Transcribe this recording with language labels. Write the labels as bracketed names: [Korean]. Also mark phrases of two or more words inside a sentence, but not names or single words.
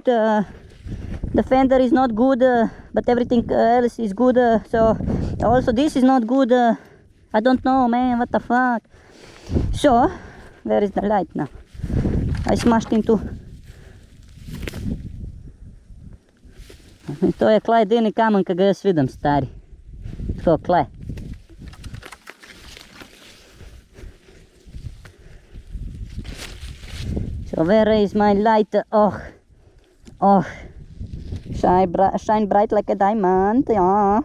[English] The fender is not good, but everything else is good. So also this is not good. I don't know, man. What the fuck? So where is the light now? I smashed into. [Slovenian] To je klej edini kamen, ki ga jaz vidim, stari. Tako, klej. [English] So where is my light? Oh. Shine bright like a diamond, yeah.